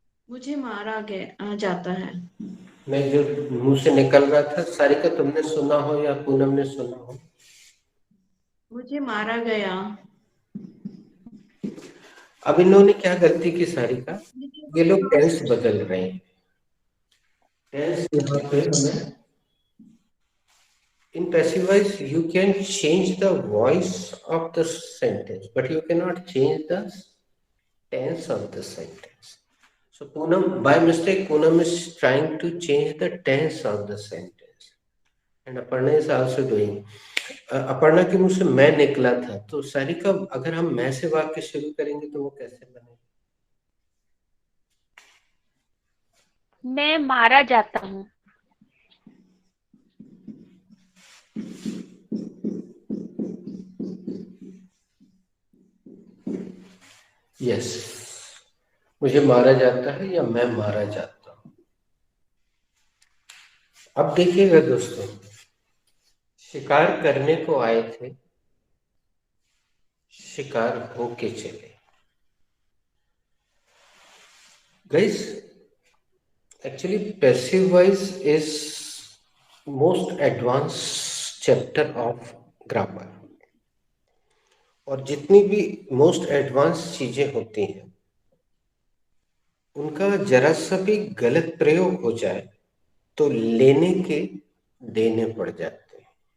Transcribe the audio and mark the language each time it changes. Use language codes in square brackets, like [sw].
[hi] मुझे मारा गया जाता है. मैं जो मुंह से निकल रहा था, सारिका तुमने सुना हो या पूनम ने सुना हो? मुझे मारा गया. अब इन्होंने क्या गलती की सारिका? ये लोग टेंस बदल रहे हैं. टेंस यहाँ पे हमें [en] in passive voice you can change the voice of the sentence, but you cannot change the tense of the sentence. So Poonam, by mistake, Poonam is trying to change the tense of the sentence, and Aparna is also doing. [hi] Aparna के मुंह से मैं निकला था, तो सारिका अगर हम मैं से वाक्य शुरू करेंगे तो वो कैसे बनेगा? मैं मारा जाता हूँ. यस, मुझे मारा जाता है या मैं मारा जाता हूँ. अब देखिएगा दोस्तों, शिकार करने को आए थे, शिकार होके चले. [en] Guys, actually passive voice is most advanced chapter of grammar. [hi] और जितनी भी मोस्ट एडवांस चीजें होती हैं, उनका जरा सा भी गलत प्रयोग हो जाए तो लेने के देने पड़ जाते हैं.